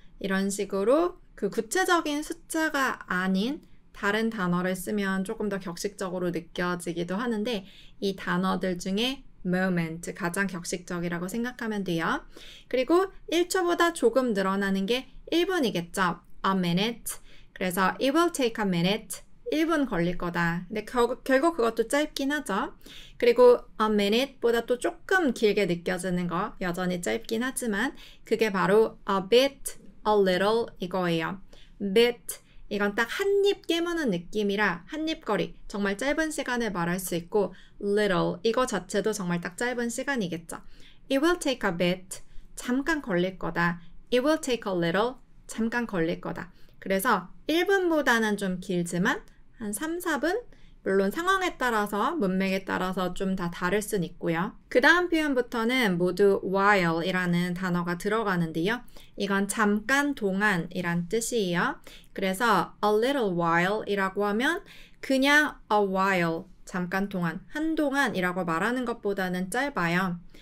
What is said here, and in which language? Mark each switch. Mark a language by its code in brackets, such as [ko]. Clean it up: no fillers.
[ko] 이런 식으로 그 구체적인 숫자가 아닌 다른 단어를 쓰면 조금 더 격식적으로 느껴지기도 하는데 이 단어들 중에 moment 가장 격식적이라고 생각하면 돼요. 그리고 1초보다 조금 늘어나는 게 1분이겠죠. [en] a minute. 그래서 it will take a minute. [ko] 1분 걸릴 거다. 근데 결국 그것도 짧긴 하죠. 그리고 a minute보다 또 조금 길게 느껴지는 거 여전히 짧긴 하지만 그게 바로 a bit, a little 이거예요. bit 이건 딱 한 입 깨무는 느낌이라 한 입 거리 정말 짧은 시간을 말할 수 있고 little 이거 자체도 정말 딱 짧은 시간이겠죠. [en] It will take a bit [ko] 잠깐 걸릴 거다. [en] It will take a little 잠깐 걸릴 거다. [ko] 그래서 1분보다는 좀 길지만 한 3, 4분? 물론 상황에 따라서 문맥에 따라서 좀 다 다를 순 있고요. 그 다음 표현부터는 모두 while 이라는 단어가 들어가는데요. 이건 잠깐 동안이란 뜻이에요. 그래서 a little while 이라고 하면 그냥 a while 잠깐 동안, 한동안 이라고 말하는 것보다는 짧아요.